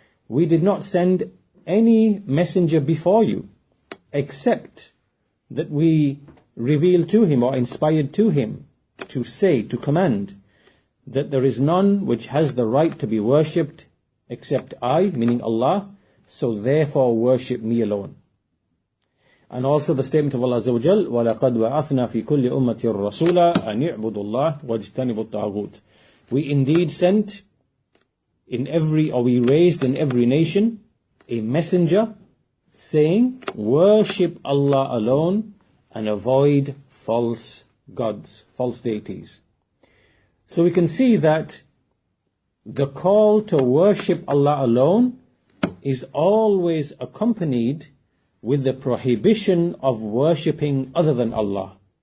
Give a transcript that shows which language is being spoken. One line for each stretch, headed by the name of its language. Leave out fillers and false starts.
English: We did not send any messenger before you, except that we revealed to him or inspired to him to say, to command, that there is none which has the right to be worshipped except I, meaning Allah, so therefore worship me alone. And also the statement of Allah Azza wa Jal,
Arabic: وَلَقَدْ وَعَثْنَا فِي كُلِّ أُمَّةٍ رَسُولًا أَنِ اعْبُدُوا اللَّهَ وَاجْتَنِبُوا الطَّاغُوتَ.
English: We indeed sent we raised in every nation a messenger saying, worship Allah alone and avoid false gods, false deities. So we can see that the call to worship Allah alone is always accompanied with the prohibition of worshipping other than Allah.